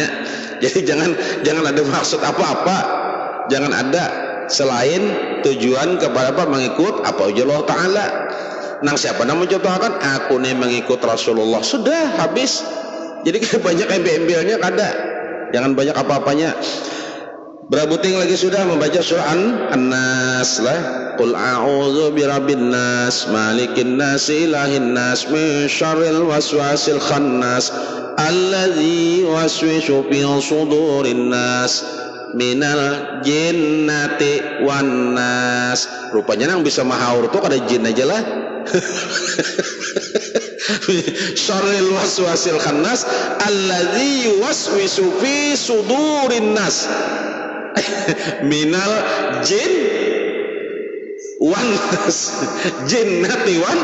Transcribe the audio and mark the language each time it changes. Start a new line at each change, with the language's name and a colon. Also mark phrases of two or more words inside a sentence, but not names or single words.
Banjar: Jadi jangan ada maksud apa-apa, jangan ada selain tujuan kepada apa, mengikut apa ujar Allah Ta'ala. Nang siapa nama mencontohkan aku nih mengikut Rasulullah, sudah habis. Jadi banyak embel-embelnya kada. Jangan banyak apa-apanya. Berabuting lagi sudah membaca surah An-Nas lah.
Arabic: قل أعوذ برب الناس ملك الناس إله الناس من شر الوسواس الخناس الذي يوسوس في صدور الناس من الجنة والناس.
Banjar: Rupanya yang bisa mahaur tuh kada jin aja lah.
Arabic: شر الوسواس الخناس الذي يوسوس في صدور الناس من الجن والناس الجنة و.